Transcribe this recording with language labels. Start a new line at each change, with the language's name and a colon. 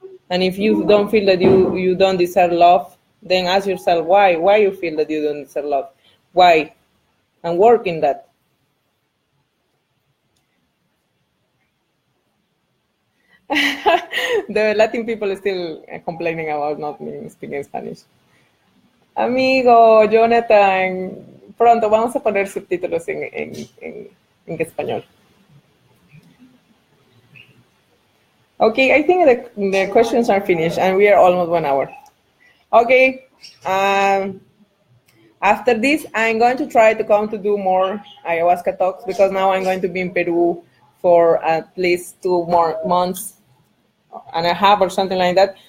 English: And if you don't feel that you don't deserve love, then ask yourself why you feel that you don't deserve love. Why? And work in that. The Latin people are still complaining about not speaking Spanish.
Spanish: Amigo Jonathan, pronto vamos a poner subtítulos en español.
English: Okay, I think the questions are finished, and we are almost 1 hour. Okay, after this, I'm going to try to come to do more ayahuasca talks, because now I'm going to be in Peru for at least 2 more months and a half or something like that.